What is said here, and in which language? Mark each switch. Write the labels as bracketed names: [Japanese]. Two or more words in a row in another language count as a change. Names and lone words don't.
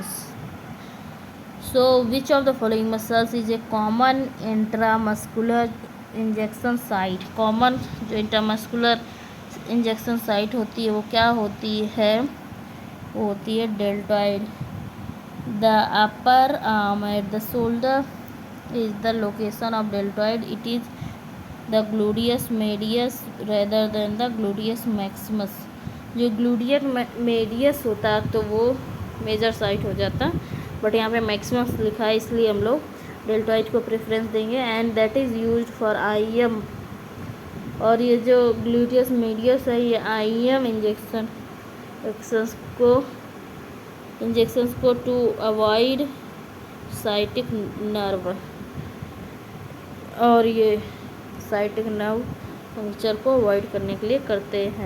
[English] So which of the following muscles is a common intramuscular injection site. [Hindi] कॉमन जो [English] intramuscular injection site [Hindi] होती है वो क्या होती है, वो होती है डेल्टॉइड। [English] The upper arm at the shoulder is the location of deltoid, it is the gluteus medius rather than the gluteus maximus. [Hindi] जो [English] gluteus medius [Hindi] होता है तो वो [English] major site [Hindi] हो जाता, बट यहाँ पे मैक्सिमस लिखा है इसलिए हम लोग डेल्टॉइड को प्रेफरेंस देंगे। [English] and that is used for IM, [Hindi] और ये जो [English] gluteus medius [Hindi] है ये [English] IM injections [Hindi] को [English] to avoid sciatic nerve, [Hindi] और ये [English] sciatic nerve puncture [Hindi] को अवॉइड करने के लिए करते हैं।